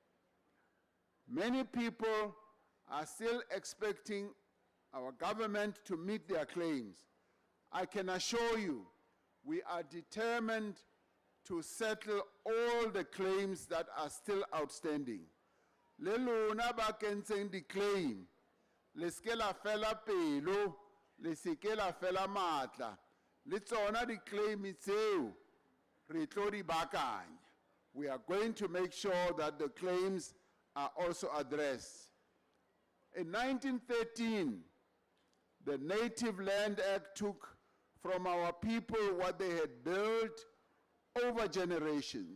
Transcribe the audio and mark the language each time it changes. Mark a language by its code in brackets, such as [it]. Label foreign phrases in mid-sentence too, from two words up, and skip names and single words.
[en] Many people are still expecting our government to meet their claims. I can assure you, we are determined to settle all the claims that are still outstanding. [st] Le lona ba kentseng di-claim, le seke la fela pelo, le seke la fela matla, le tsona di-claim tseo, re tlo di baakanya. [en] We are going to make sure that the claims are also addressed. In 1913, the Native Land Act took from our people what they had built over generations.